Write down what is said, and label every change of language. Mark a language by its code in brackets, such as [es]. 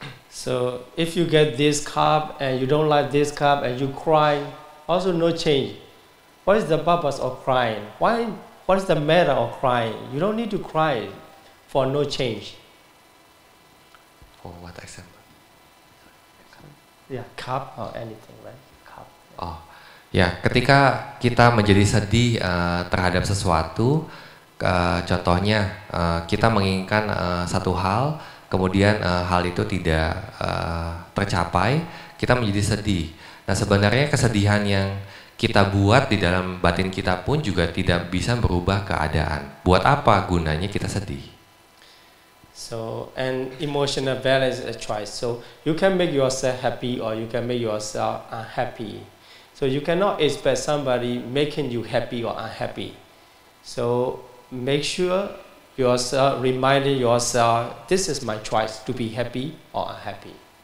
[en] So if you get this cup and you don't like this cup and you cry, also no change. What is the purpose of crying? Why? What is the matter of crying? You don't need to cry for no change. Oh, what example? Yeah, cup or anything, right? Cup. [id] Oh, ya, ketika kita menjadi sedih terhadap sesuatu. Contohnya kita menginginkan satu hal, kemudian hal itu tidak tercapai, kita menjadi sedih. Nah, sebenarnya kesedihan yang kita buat di dalam batin kita pun juga tidak bisa merubah keadaan. Buat apa gunanya kita sedih? [en] So, and emotional balance is a choice. So, you can make yourself happy or you can make yourself unhappy. So, you cannot expect somebody making you happy or unhappy. So, make sure yourself, reminding yourself, this is my choice to be happy or unhappy.